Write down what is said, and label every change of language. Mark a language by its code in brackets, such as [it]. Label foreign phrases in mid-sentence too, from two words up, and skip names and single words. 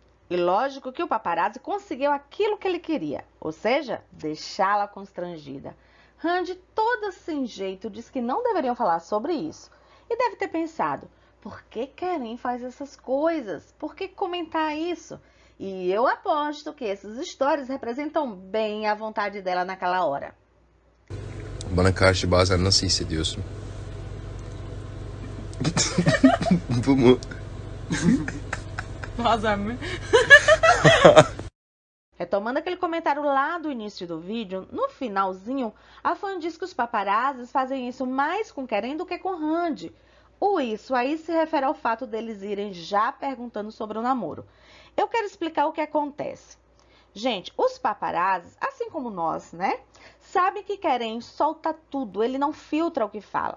[pt] E lógico que o paparazzi conseguiu aquilo que ele queria, ou seja, deixá-la constrangida. Randy, toda sem jeito, disse que não deveriam falar sobre isso. E deve ter pensado, por que Keren faz essas coisas? Por que comentar isso? E eu aposto que essas histórias representam bem a vontade dela naquela hora. [tr] Bana karşı bazen nasıl hissediyorsun? Bu mu? Bazen mi? [pt] Retomando aquele comentário lá do início do vídeo, no finalzinho, a fã diz que os paparazzis fazem isso mais com Keren do que com Randy. O isso aí se refere ao fato deles irem já perguntando sobre o namoro. Eu quero explicar o que acontece. Gente, os paparazzis, assim como nós, né, sabem que Keren solta tudo, ele não filtra o que fala.